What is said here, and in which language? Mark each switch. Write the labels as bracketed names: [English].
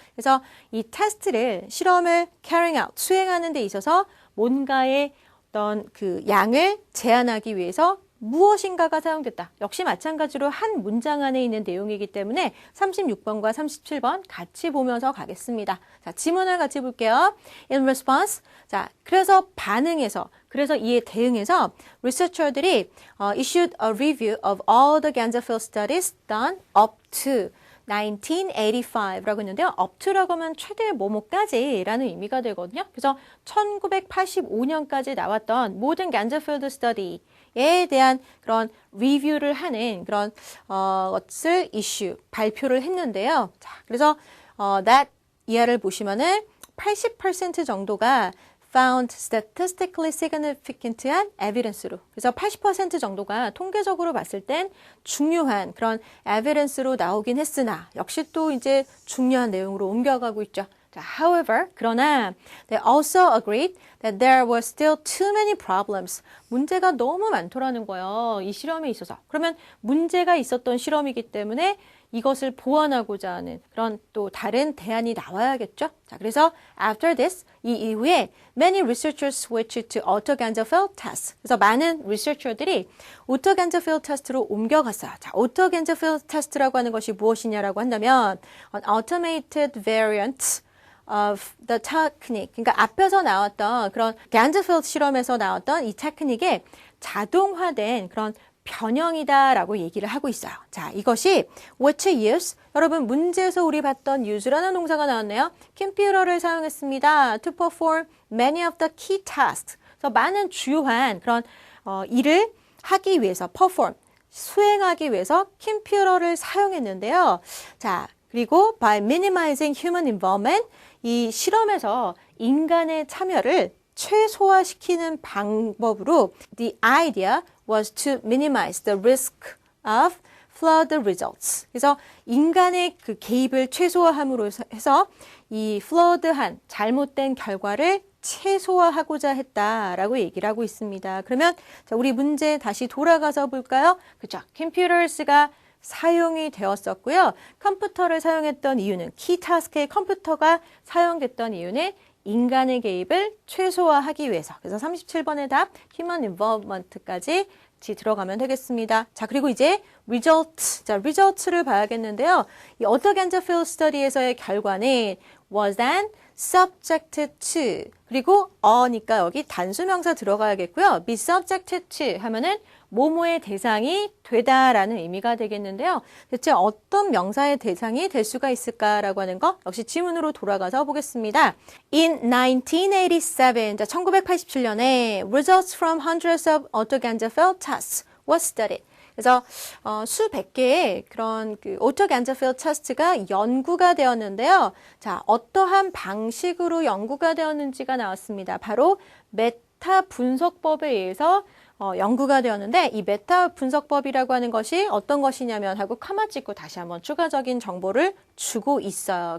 [Korean] 그래서 이 테스트를 실험을 carrying out 수행하는 데 있어서 뭔가의 어떤 그 양을 제한하기 위해서 무엇인가가 사용됐다. 역시 마찬가지로 한 문장 안에 있는 내용이기 때문에 36번과 37번 같이 보면서 가겠습니다. 자, 지문을 같이 볼게요. [English] In response. [Korean] 자, 그래서 반응해서, 그래서 이에 대응해서 researcher들이 [English] issued a review of all the Ganzafeld studies done up to. [Korean] 1985라고 했는데요. up to라고 하면 최대 뭐뭐까지라는 의미가 되거든요. 그래서 1985년까지 나왔던 모든 간저필드 스터디에 대한 그런 리뷰를 하는 그런 것을 이슈 발표를 했는데요. 자, 그래서 that 이하를 보시면은 80% 정도가 [English] found statistically significant [Korean] 한 evidence로. 그래서 80% 정도가 통계적으로 봤을 땐 중요한 그런 evidence로 나오긴 했으나 역시 또 이제 중요한 내용으로 옮겨가고 있죠. [English] 자, however, 그러나 they also agreed that there were still too many problems. [Korean] 문제가 너무 많더라는 거예요. 이 실험에 있어서. 그러면 문제가 있었던 실험이기 때문에 이것을 보완하고자 하는 그런 또 다른 대안이 나와야겠죠. [English] 자, 그래서 after this, [Korean] 이 이후에 [English] many researchers switched to Otto-Ganzerfeld test. [Korean] 그래서 많은 리서처들이 오토-간저필드 테스트로 옮겨갔어요. 자, 오토-간저필드 테스트라고 하는 것이 무엇이냐라고 한다면 [English] an automated variant of the technique. [Korean] 그러니까 앞에서 나왔던 그런 간저필드 실험에서 나왔던 이 테크닉의 자동화된 그런 변형이다라고 얘기를 하고 있어요. 자, 이것이 [English] which use, [Korean] 여러분 문제에서 우리 봤던 use라는 동사가 나왔네요. 컴퓨터를 사용했습니다. [English] to perform many of the key tasks. [Korean] 그래서 많은 주요한 그런 일을 하기 위해서 perform, 수행하기 위해서 컴퓨터를 사용했는데요. 자, 그리고 [English] by minimizing human involvement, [Korean] 이 실험에서 인간의 참여를 최소화시키는 방법으로 [English] the idea was to minimize the risk of flawed results. [Korean] 그래서 인간의 그 개입을 최소화함으로 해서 이 flawed한 잘못된 결과를 최소화하고자 했다라고 얘기를 하고 있습니다. 그러면 자, 우리 문제 다시 돌아가서 볼까요? 그렇죠. computers가 사용이 되었었고요. 컴퓨터를 사용했던 이유는 키 타스크의 컴퓨터가 사용됐던 이유는 인간의 개입을 최소화하기 위해서. 그래서 37번의 답 human involvement까지 들어가면 되겠습니다. 자, 그리고 이제 result. 자, result를 봐야겠는데요. 이 Otto-Ganzerfeld study에서의 결과는 [English] was then subjected to. [Korean] 그리고 어니까 여기 단수명사 들어가야겠고요. be subjected to 하면은 뭐뭐의 대상이 되다라는 의미가 되겠는데요. 대체 어떤 명사의 대상이 될 수가 있을까라고 하는 거 역시 지문으로 돌아가서 보겠습니다. [English] In 1987, 자, [Korean] 1987년에 [English] results from hundreds of Otto-Ganzerfeld tests was studied. [Korean] 그래서 수백 개의 그런 그 Otto-Ganzerfeld 테스트가 연구가 되었는데요. 자, 어떠한 방식으로 연구가 되었는지가 나왔습니다. 바로 메타 분석법에 의해서 연구가 되었는데 이 메타 분석법이라고 하는 것이 어떤 것이냐면 하고 카마 찍고 다시 한번 추가적인 정보를 주고 있어요.